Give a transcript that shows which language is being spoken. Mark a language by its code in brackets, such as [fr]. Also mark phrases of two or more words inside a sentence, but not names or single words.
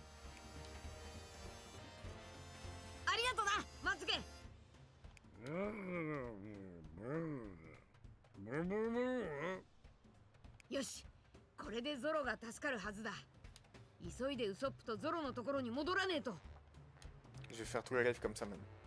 [ja] ありがとなまつげ。よし、これでゾロが助かるはずだ。急いでウソップとゾロのところに戻らねえと。 [fr] Je vais faire tous les rêves comme ça même.